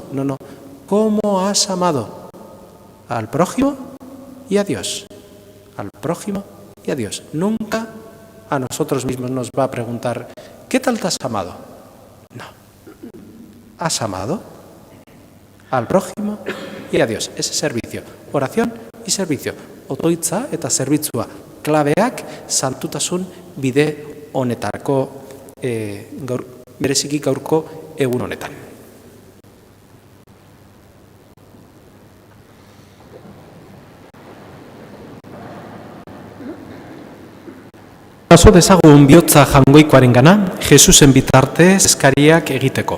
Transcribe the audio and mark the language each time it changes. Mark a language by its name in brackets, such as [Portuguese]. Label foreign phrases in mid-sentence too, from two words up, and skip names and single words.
[Spanish] No, ¿cómo has amado al prójimo y a Dios? Al prójimo y a Dios. Nunca a nosotros mismos nos va a preguntar, ¿qué tal te has amado? No. has amado al prójimo y a Dios. Ese servicio, oración y servicio. [Basque] Otoitza eta zerbitzua klabeak santutasun bide honetarako bereziki gaurko egun honetan. Paso dezagun bihotza jangoikoaren gana, Jesusen bitartez eskariak egiteko.